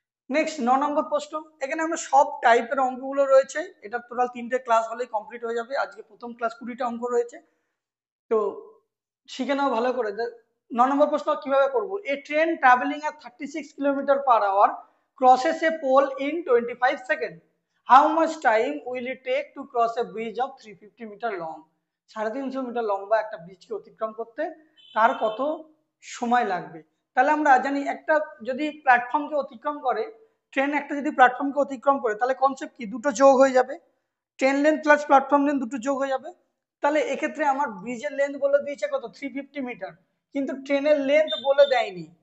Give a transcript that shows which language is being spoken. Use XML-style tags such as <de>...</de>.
<bn>Next 9 নম্বর প্রশ্ন। এখানে আমরা সব টাইপের অঙ্কগুলো রয়েছে, এটা টোটাল 3টে ক্লাস হলেই কমপ্লিট হয়ে যাবে। আজকে প্রথম ক্লাস 20টা অঙ্ক রয়েছে, তো শিখে নাও ভালো করে। 9 নম্বর প্রশ্ন কিভাবে করব,</bn> <en>A train travelling at 36 kilometre per hour crosses a pole in 25 seconds. How much time will it take to cross a bridge of 350 meter long?</en> <bn>350 metre লম্বা একটা ব্রিজকে অতিক্রম করতে তার কত সময় লাগবে? তাহলে আমরা জানি একটা যদি প্ল্যাটফর্মকে অতিক্রম করে, ট্রেন একটা যদি প্ল্যাটফর্মকে অতিক্রম করে তাহলে কনসেপ্ট কি, দুটো যোগ হয়ে যাবে, train length plus platform length দুটো যোগ হয়ে যাবে। তাহলে এক্ষেত্রে আমার ব্রিজের লেন্থ বলে দিয়েছে কত, 350 মিটার, কিন্তু ট্রেনের লেন্থ বলে দেয়নি।</bn>